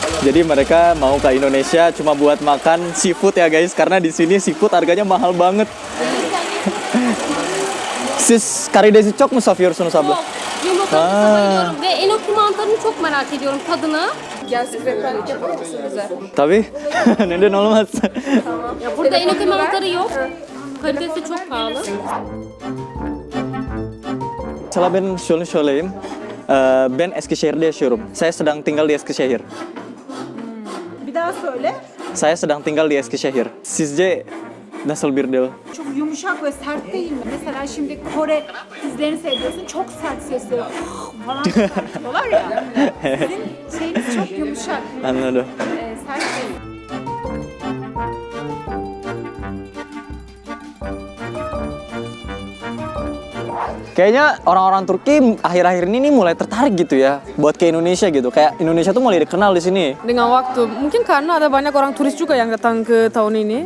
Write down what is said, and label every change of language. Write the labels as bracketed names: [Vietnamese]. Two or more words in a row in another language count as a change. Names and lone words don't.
[Indonesian] Jadi mereka mau ke Indonesia cuma buat makan seafood ya guys, karena di sini seafood harganya mahal banget. [Turkish] Siz karidesi çok mu seviyorsunuz abla? Yumurtasını bayılıyorum ve enoki mantarını çok merak ediyorum tadını. Gelsin rehberlik yapar mısın bize? Tabii. Neden olmaz? Ya burada enoki mantarı yok. Kalitesi çok pahalı. Salah ben şunu söyleyeyim. Ben Eskişehir'de yaşıyorum. [Indonesian] Saya sedang tinggal di Eskişehir. [Turkish] Bir daha söyle. [Indonesian] Saya sedang tinggal di Eskişehir. [Turkish] Sizce nasıl bir dil? Çok yumuşak ve sert değil mi? Mesela şimdi Kore dizilerini seyrediyorsun, çok sert sesleri falan çıkartıyorlar ya. Sizin şeyiniz çok yumuşak, Anladım. sert değil. [Indonesian] Kayaknya orang-orang Turki akhir-akhir ini nih mulai tertarik gitu ya buat ke Indonesia gitu. Kayak Indonesia tuh mulai dikenal di sini. Dengan waktu. Mungkin karena ada banyak orang turis juga yang datang ke tahun ini.